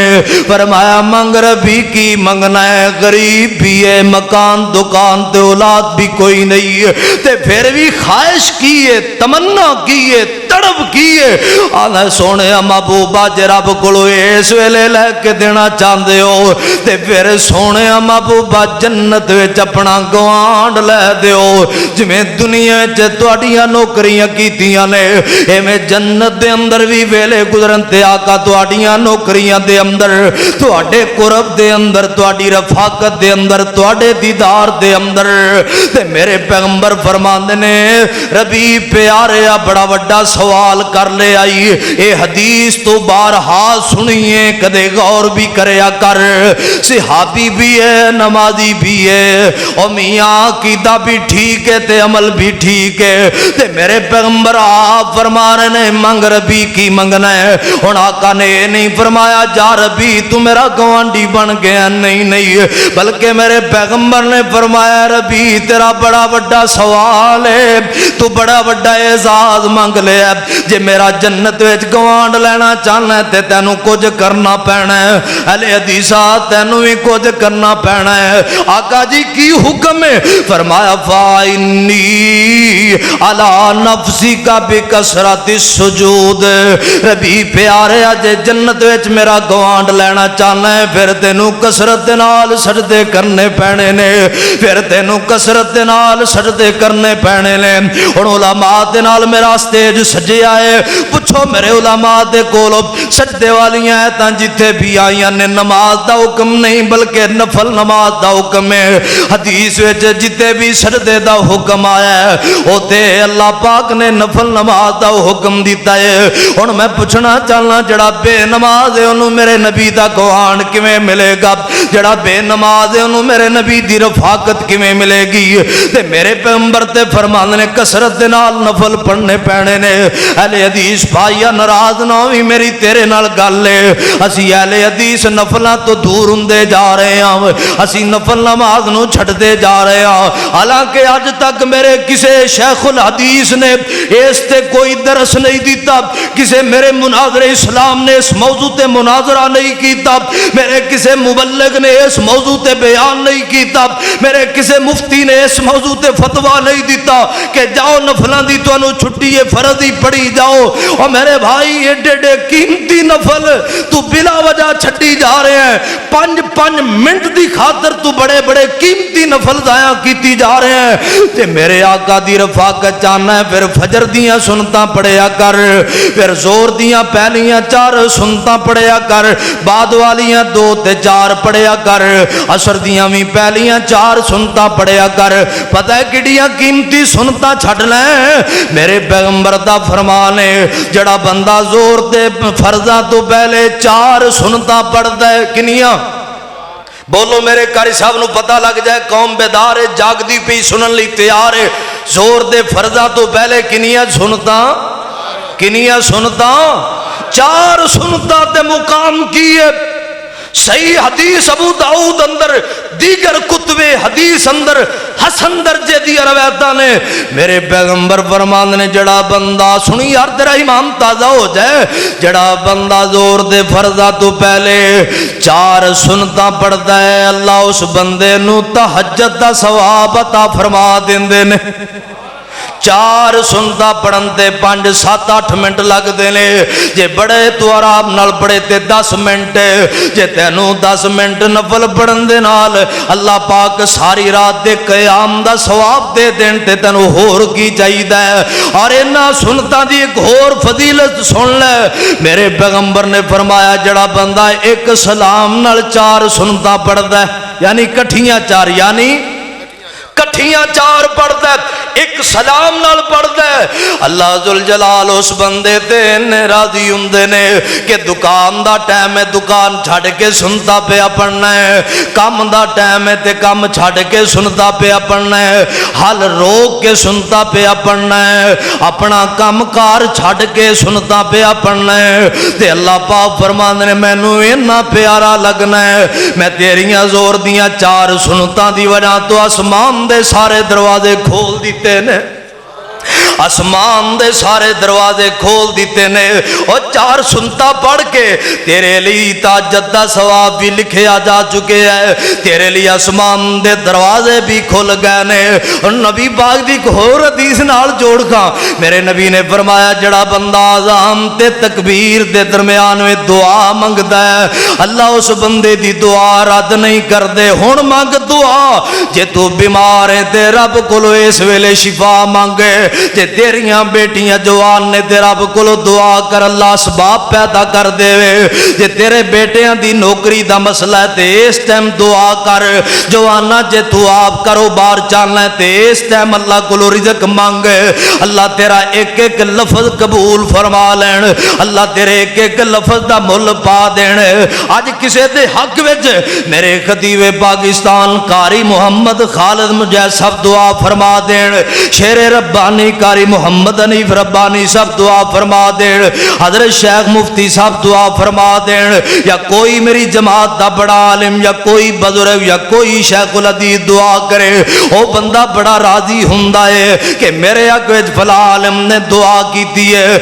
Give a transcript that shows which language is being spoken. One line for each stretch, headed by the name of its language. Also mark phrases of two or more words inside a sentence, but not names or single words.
Punjabi: فرمایا منگ ربی کی منگنا ہے، غریب بھی ہے، مکان دکان تے اولاد بھی کوئی نہیں ہے، تے پھر بھی خواہش کی ہے، تمنا کی ہے، تڑپ کی ہے، آنا سونے محبوبہ جے رب کولوں اس ویلے لے کے دینا چاہندے ہو تے پھر سونے محبوبہ جنت وچ اپنا گوانڈ لے دیو۔ جویں دنیا وچ تہاڈیاں نوکریاں کیتیاں نے، ایویں جنت دے اندر بھی ویلے گزرن تے آقا تہاڈیاں نوکریاں دے اندر، تہاڈے قرب دے اندر، تہاڈی رفاقت دے اندر، تہاڈے دیدار دے اندر۔ تے میرے پیغمبر فرماندے نے ربی پیاریا بڑا وڈا سوال کر لے آئی، اے حدیث تو بارہا سنیے، کدے غور بھی کریا کر، صحابی بھی ہے، نمازی بھی ہے، اور میاں عقیدہ بھی ٹھیک ہے تے عمل بھی ٹھیک ہے۔ تے میرے پیغمبر آپ فرما رہے نے منگ ربی کی منگنا ہے۔ ہن آقا نے یہ نہیں فرمایا جا ربی تو میرا گوانڈی بن گیا، نہیں، بلکہ میرے پیغمبر نے فرمایا ربی تیرا بڑا وڈا سوال ہے، تو بڑا وڈا اعزاز منگ لیا، جے میرا جنت وچ گوانڈ لینا چاہنا ہے تے تینوں کچھ کرنا پینا ہے، اہل حدیثہ تینوں بھی کچھ کرنا پینا ہے۔ آقا جی کی حکم ہے؟ فرمایا
Arabic: فَإِنِّي عَلَى نَفْسِكَ بِكَثْرَةِ السُّجُودِ،
Punjabi: ربی پیارے جے جنت وچ میرا گوانڈ لینا چاہنا ہے پھر تینوں کثرت نال سجدے کرنے پینے نے، پھر تینوں کثرت نال سجدے کرنے پینے نے۔ ہن علماء دے نال میرا سٹیج سجیا ہے، پوچھو میرے علماء دے کولو سجدے والیاں ایتاں جتھے بھی آئیاں نے نماز دا حکم نہیں بلکہ نفل نماز دا حکم ہے۔ حدیث وچ جتھے بھی سجدے دا حکم آیا ہے اوتے اللہ پاک نے نفل نماز دا حکم دیتا ہے۔ ہن میں پوچھنا چاہنا جڑا بے نماز ہے انہوں میرے نبی دا گوانڈ کیویں ملے گا؟ جڑا بے نماز ہے انہوں میرے نبی دی رفاقت کیویں ملے گی؟ تے میرے پیغمبر تے فرمان نے کثرت دے نال نفل پڑھنے پینے نے۔ اہل حدیث بھائیا ناراض نہ ہوئی میری تیرے نال گل ہے، اسی اہل حدیث نفلاں تو دور ہوندے جا رہے ہاں، اسی نفل نماز نو چھڈدے جا رہے ہاں، حالانکہ اج تک میرے کسے شیخ الحدیث نے اس تے کوئی درس نہیں دیتا، کسے میرے مناظر اسلام نے اس موضوع تے مناظرہ نہیں کیتا، میرے کسے مبلغ نے اس موضوع تے بیان نہیں کیتا، میرے کسے مفتی نے اس موضوع تے فتویٰ نہیں دیتا کہ جاؤ نفلاں دی تانوں چھٹی ہے فرض ہی پڑھی پڑھی جاؤ. اور میرے بھائی ایڈے ایڈے قیمتی نفل تو بلا وجہ چھٹی جا رہے ہیں. 5 منٹ دی خاطر تو بڑے بڑے قیمتی نفل ضائع کیتی جا رہے ہیں. تے میرے آقا دی رفاقت چاہنا ہے پھر فجر دیاں سنتا پڑھیا کر, پھر زور دیاں پہلیاں 4 سنتا پڑھیا کر, بعد والیاں 2 تے 4 پڑھیا کر, عصر دیاں بھی پہلیاں 4 سنتا پڑھیا کر. پتہ ہے کڈیاں قیمتی سنتا چھڈ لیں. میرے پیغمبر دا فرمان ہے جڑا بندہ زور دے فرضاں تو پہلے 4 سنتا پڑھدا ہے. کنیاں بولو میرے قاری صاحب نو پتہ لگ جائے قوم بیدار ہے, جاگدی پئی سنن لئی تیار ہے. زور دے فرضاں تو پہلے کنیاں سنتا 4 سنتا تے مقام کی ہے. صحیح حدیث ابو داؤد اندر دیگر کتب حدیث اندر حسن درجے دی روایتاں نے میرے پیغمبر فرمان نے جڑا بندہ سنی یار تیرا ایمان تازہ ہو جائے, جڑا بندہ زور دے فرضاں تو پہلے 4 سنتا پڑھدا ہے اللہ اس بندے نو تہجد دا ثواب عطا فرما دیندے نے. 4 سنتا پڑھن تے 5 7 8 منٹ لگ دینے. جے بڑے تو آرام نال پڑھے تے 10 منٹ. جے تینوں 10 منٹ نفل پڑھن دے نال اللہ پاک ساری رات دے قیام دا ثواب دے دین تے تینوں ہور کی چاہیدا ہے. اور انہاں سنتا دی ایک ہور فضیلت سن لے. میرے پیغمبر نے فرمایا جڑا بندہ ایک سلام نال 4 سنتا پڑھدا ہے یعنی کٹھیاں 4 یعنی کٹھیاں 4 پڑھدا ہے ایک سلام نال پڑھدا ہے, اللہ ذوالجلال اس بندے تے راضی ہوندے نے کہ دکان دا ٹائم ہے دکان چھڈ کے سنتا پیا پڑھنا ہے, کم دا ٹائم ہے تے کم چھڈ کے سنتا پیا پڑھنا ہے, حل روک کے سنتا پیا پڑھنا ہے, اپنا کم کار چھڈ کے سنتا پیا پڑھنا ہے. تے اللہ پاک فرماندے نے مینوں اتنا پیارا لگنا ہے میں تیریاں زور دیاں 4 سنتاں دی وجہ تو آسمان دے سارے دروازے کھول دیتے نے, آسمان دے سارے دروازے کھول دیتے نے. اور 4 سنتا پڑھ کے تیرے لیے تہجد دا ثواب بھی لکھیا جا چکے ہیں, تیرے لیے آسمان دے دروازے بھی کھل گئے نے. اور نبی پاک دی ایک اور حدیث نال جوڑ کا میرے نبی نے فرمایا جڑا بندہ اذان تے تکبیر دے درمیان میں دعا منگدا ہے اللہ اس بندے دی دعا رد نہیں کردے. ہن منگ دعا جے تو بیمار ہے تے رب کولو اس ویلے شفا مانگے, جے تیریاں بیٹیاں جوان نے تے رب کولو دعا کر اللہ اسباب پیدا کر دے, جے تیرے بیٹیاں دی نوکری دا مسئلہ ہے تے اس ٹائم دعا کر, جوانا جے تو آپ کاروبار چاہنا ہے تے اس ٹائم اللہ کولو رزق مانگ, اللہ تیرا ایک ایک لفظ قبول فرما لین, اللہ تیرے ایک ایک لفظ دا مل پا دین. اج کسے دے حق وچ میرے خطیب پاکستان قاری محمد خالد مجاہد صاحب دعا فرما دین, شیر ربانی قاری محمد حنیف ربانی صاحب دعا فرما دین, حضرت شیخ مفتی صاحب دعا فرما دین, یا کوئی میری جماعت دا بڑا عالم یا کوئی بزرگ یا کوئی شیخ الحدیث دعا کرے, او بندہ بڑا راضی ہوندا ہے کہ میرے حق وچ فلاں عالم نے دعا کیتی ہے.